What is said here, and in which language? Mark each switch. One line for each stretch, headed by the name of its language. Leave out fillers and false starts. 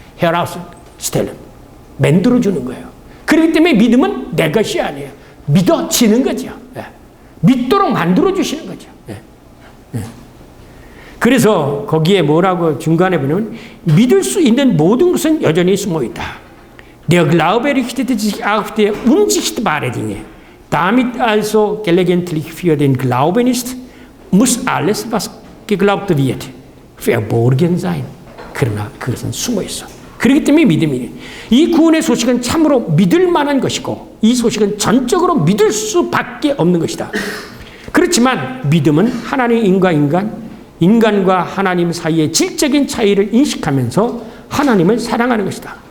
Korean: 헤어라우스 스텔름. 만들어 주는 거예요. 그렇기 때문에 믿음은 내 것이 아니에요. 믿어지는 거죠. 믿도록 만들어 주시는 거죠. 그래서 거기에 뭐라고 중간에 보면, 믿을 수 있는 모든 것은 여전히 숨어 있다.
German: Der Glaube richtet sich auf die unsichtbare Dinge. Damit also gelegentlich für den Glauben ist, muss alles, was geglaubt wird, verborgen sein.
Korean: 그러나 그것은 숨어 있어. 그렇기 때문에 믿음이에요. 이 구원의 소식은 참으로 믿을 만한 것이고, 이 소식은 전적으로 믿을 수밖에 없는 것이다. 그렇지만 믿음은 하나님과 인간과 하나님 사이의 질적인 차이를 인식하면서 하나님을 사랑하는 것이다.